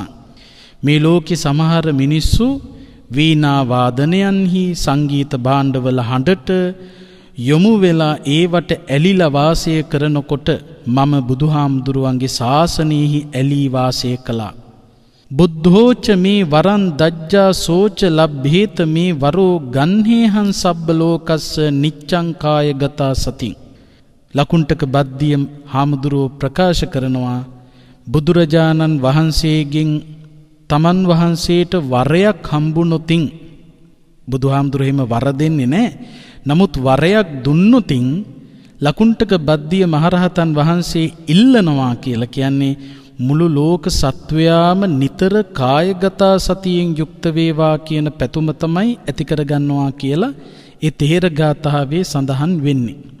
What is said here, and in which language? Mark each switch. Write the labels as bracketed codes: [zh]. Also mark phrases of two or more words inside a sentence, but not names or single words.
[si] මේ ලෝකේ සමහර මිනිස්සු වීණා වාදනයන්හි, සංගීත භාණ්ඩවල හඬට යොමු වෙලා ඒවට ඇලිලා වාසය කරනකොට මම බුදුහාමුදුරුවන්ගේ ශාසනයෙහි ඇලී වාසය කළා. [pi] බුද්ධෝච මේ වරන් දජ්ජා සෝච ලබ්භේත මේ වරෝ ගන්හේහං සබ්බ ලෝකස්ස නිච්ඡං කාය ගතා සති. [si] ලකුණ්ඨක බද්ධිය හාමුදුරුවෝ ප්‍රකාශ කරනවා බුදුරජාණන් වහන්සේගෙන් තමන් වහන්සේට වරයක් හම්බුනොතින්, බුදුහාමුදුරුවෝ එහෙම වර දෙන්නේ නැහැ. නමුත් වරයක් දුන්නොතින් ලකුණ්ඨක බද්ධිය මහරහතන් වහන්සේ ඉල්ලනවා කියලා කියන්නේ මුළු ලෝක සත්වයාම නිතර කායගත සතියෙන් යුක්ත වේවා කියන පැතුම තමයි ඇති කරගන්නවා කියලා ඒ තේර ගාථාවේ සඳහන් වෙන්නේ.